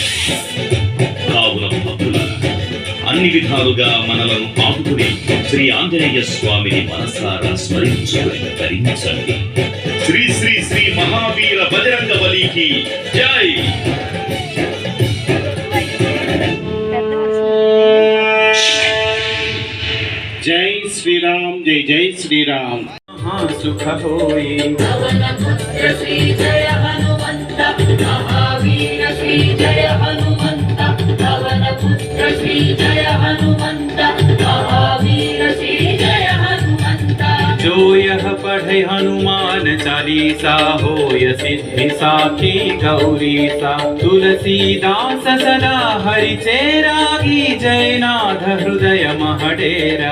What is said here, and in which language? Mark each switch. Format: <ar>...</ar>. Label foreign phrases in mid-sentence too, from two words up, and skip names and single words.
<te>కావున భక్తులారా, అన్ని విధాలుగా మనలను ఆదుకుని శ్రీ ఆంజనేయ స్వామిని మనసారా స్మరించుకుని ధరించండి. శ్రీ శ్రీ శ్రీ మహావీర బజరంగ బలికి జై. జై శ్రీరామ్, జై జై శ్రీరామ్.</te> <awa>महासुख होई पवन पुत्र श्री जय हनुमंत महावीर श्री जय हनुमंत पवन पुत्र श्री जय हनुमंत महावीर श्री जय हनुमंत जो यह पढ़े हनुमान चालीसा होय सिद्धि साखी गौरीसा तुलसीदास सदा हरि चेरागी जयनाथ हृदय महडेरा</awa>